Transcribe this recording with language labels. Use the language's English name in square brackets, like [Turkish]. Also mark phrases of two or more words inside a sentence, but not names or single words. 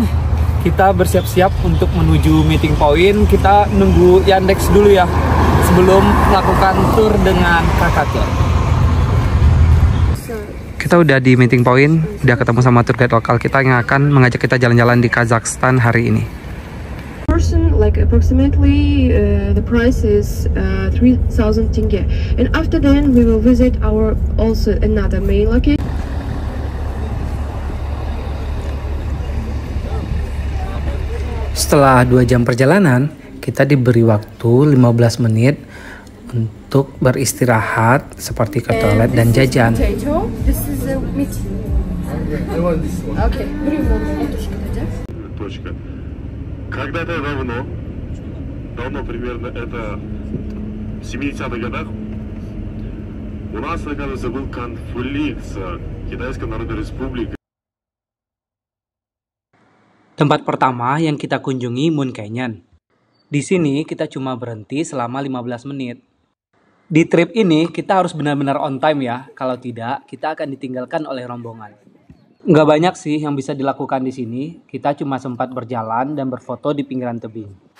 [Indonesian] Kita bersiap-siap untuk menuju [English] meeting point. [Indonesian] Kita nunggu Yandex dulu ya, sebelum melakukan tour dengan Krakator. Kita udah di [English] meeting point, [Indonesian] udah ketemu sama [English] tour guide [Indonesian] lokal kita yang akan mengajak kita jalan-jalan di Kazakhstan hari ini. [English] Person, like approximately the price is 3,000 tenge, and after then we will visit our also another main location. [Indonesian] Setelah 2 jam perjalanan, kita diberi waktu 15 menit untuk beristirahat seperti ke toilet dan jajan. [Russian] Когда-то давно примерно это в 70-х годах, у нас, оказывается, был конфликт с Китайской Народной Республикой. [Indonesian] Tempat pertama yang kita kunjungi Moon Canyon. Di sini kita cuma berhenti selama 15 menit. Di trip ini kita harus benar-benar [English] on time [Indonesian] ya, kalau tidak kita akan ditinggalkan oleh rombongan. Nggak banyak sih yang bisa dilakukan di sini, kita cuma sempat berjalan dan berfoto di pinggiran tebing.